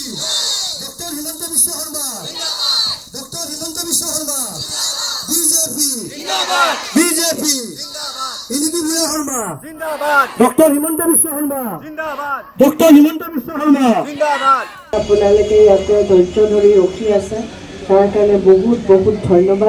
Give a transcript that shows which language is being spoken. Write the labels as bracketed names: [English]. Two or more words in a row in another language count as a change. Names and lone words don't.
[Hindi] डॉक्टर हिमंत विश्व शर्मा डॉक्टर हिमंत विश्व शर्मा बीजेपी जिंदाबाद बीजेपी जिंदाबाद इनकी भूया शर्मा जिंदाबाद डॉक्टर हिमंत विश्व शर्मा जिंदाबाद डॉक्टर हिमंत विश्व शर्मा जिंदाबाद [Assamese] আপোনালোকে ইয়াতে ধৈৰ্য ধৰি ৰখি আছে তাৰ কাৰণে বহুত বহুত ধন্যবাদ।